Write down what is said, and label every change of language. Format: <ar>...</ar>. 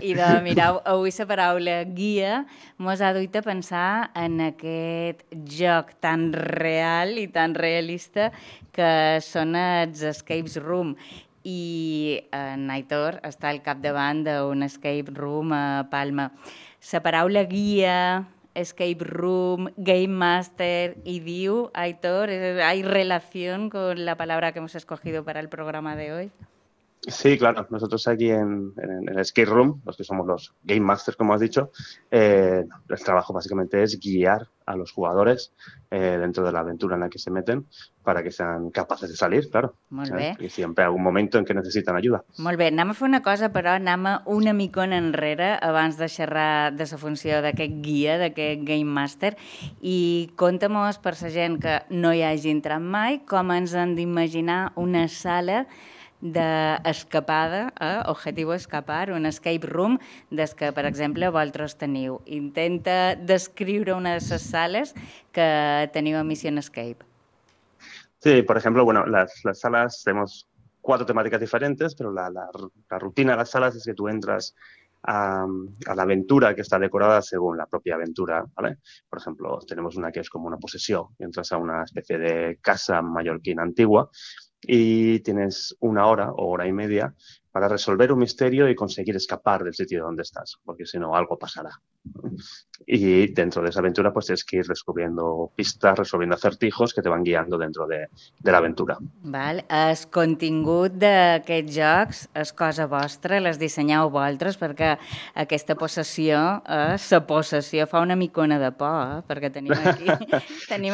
<ca>I de mirar avui la paraula guia mos ha duit a pensar en aquest joc tan real i tan realista que són els escape room. I en Aitor està al capdavant d'un escape room a Palma. La paraula guia,</ca> <es>escape room, game master y view, Aitor, ¿hay relación con la palabra que hemos escogido para el programa de hoy? Sí, claro. Nosotros aquí en el escape room, los que somos los game masters, como has dicho, el trabajo básicamente es guiar a los jugadores dentro de la aventura en la que se meten para que sean capaces de salir, claro.</es> <ca>Molt bé.</ca> <es>Y siempre hay un momento en que necesitan ayuda.</es> <ca>Molt bé. Anem a fer una cosa, però anem una micona enrere abans de xerrar de la funció d'aquest guia, d'aquest game master. I conta-mos, per la gent que no hi hagi entrat mai, com ens han d'imaginar una sala d'escapada, objectiu escapar, un escape room des que, per exemple, vosaltres teniu. Intenta descriure una de les sales que teniu a Mission Escape.</ca> <es>Sí, por ejemplo, bueno, las salas, tenemos cuatro temáticas diferentes, pero la rutina de las salas es que tú entras a la aventura que está decorada según la propia aventura, ¿vale? Por ejemplo, tenemos una que es como una posesión, entras a una especie de casa mallorquina antigua y tienes una hora o hora y media para resolver un misterio y conseguir escapar del sitio donde estás, porque si no, algo pasará. Y dentro de esa aventura, pues tienes que ir descubriendo pistas, resolviendo acertijos que te van guiando dentro de la aventura.</es> <ca>Val. El contingut d'aquests jocs és cosa vostra, les dissenyeu vosaltres, perquè aquesta possessió, la possessió fa una micona de por, perquè tenim aquí, tenim</ca>